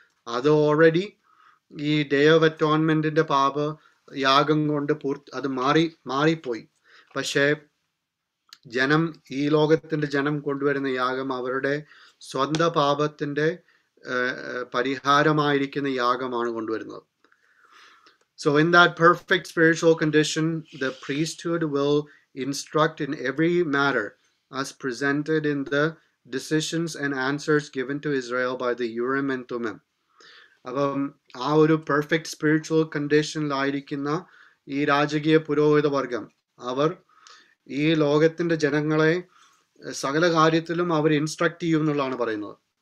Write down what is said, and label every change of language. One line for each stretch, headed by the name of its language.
Malayalam: അത് ഓൾറെഡി ഈ day of അറ്റോൺമെന്റിന്റെ യാഗം കൊണ്ട് അത് മാറിപ്പോയി. പക്ഷേ ജനം, ഈ ലോകത്തിന്റെ ജനം കൊണ്ടുവരുന്ന യാഗം അവരുടെ സ്വന്തം പാപത്തിന്റെ പരിഹാരമായിരിക്കുന്ന യാഗമാണ് കൊണ്ടുവരുന്നത്.
English: So in that perfect spiritual condition, the priesthood will instruct in every matter as presented in the decisions and answers given to Israel by the Urim and Thummim.
Malayalam: അപ്പം ആ ഒരു പെർഫെക്റ്റ് സ്പിരിച്വൽ കണ്ടീഷനിലായിരിക്കുന്ന ഈ രാജകീയ പുരോഹിത വർഗം അവർ ഈ ലോകത്തിന്റെ ജനങ്ങളെ സകല കാര്യത്തിലും അവർ ഇൻസ്ട്രക്ട് ചെയ്യും എന്നുള്ളതാണ് പറയുന്നത്.